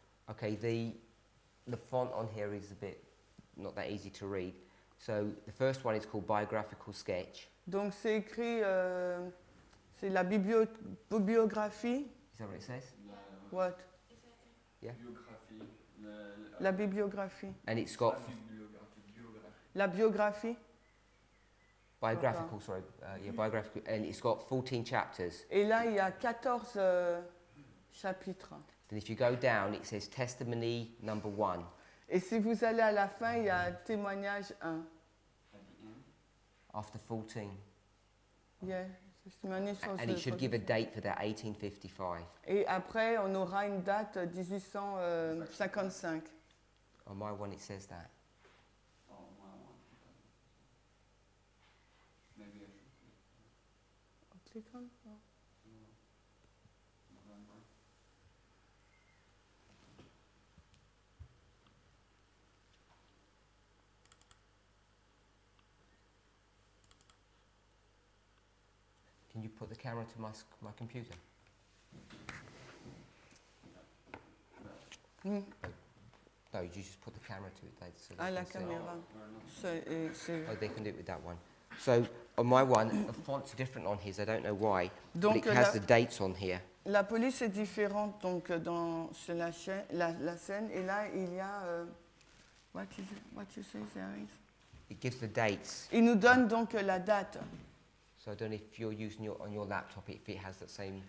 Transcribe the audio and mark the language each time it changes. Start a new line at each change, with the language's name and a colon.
English: okay, the font on here is a bit not that easy to read. So the first one is called Biographical Sketch.
French: donc c'est écrit, c'est la bibliographie.
English: Is that what it says? What?
French: Biographie. La bibliographie.
English: And it's got
French: La biographie.
English: biographical, sorry, biographical, and it's got 14 chapters.
French: Et là, il y a 14 chapitres.
English: Then if you go down, it says Testimony number 1.
French: Et si vous allez à la fin, il y a témoignage 1.
English: After 14.
French: Yeah, témoignage sur
English: And it should give a date for that, 1855.
French: Et après, on aura une date 1855.
English: On my one, it says that. Oh, my one. Maybe I should Click on. November. Can you put the camera to my computer? Mm. No, you just put the camera to it. So they
French: Ah, la
English: can see.
French: caméra.
English: Oh, they can do it with that one. So on my one, the font's different on his. I don't know why.
French: Donc,
English: but it has the dates on here.
French: la police est différente donc sur la scène. Et là, il y a...
English: what you say there is? It gives the dates.
French: Il nous donne donc la date.
English: So I don't know if you're using on your laptop if it has that same.